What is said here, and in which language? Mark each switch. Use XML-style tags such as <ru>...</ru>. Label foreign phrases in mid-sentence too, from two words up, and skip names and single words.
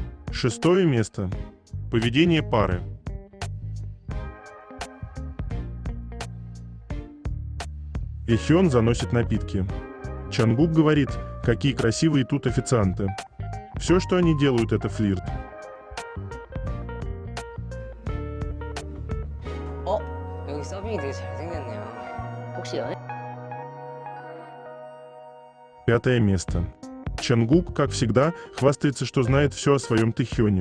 <ru>Шестое место. Поведение пары. Эхён заносит напитки. Чангук говорит, какие красивые тут официанты. Все, что они делают, это флирт.</ru> <ko>여기 서빙이 되게 잘생겼네요. 혹시 연애?</ko> <ru>Пятое место. Чангук, как всегда, хвастается, что знает все о своем Тэхёне.</ru>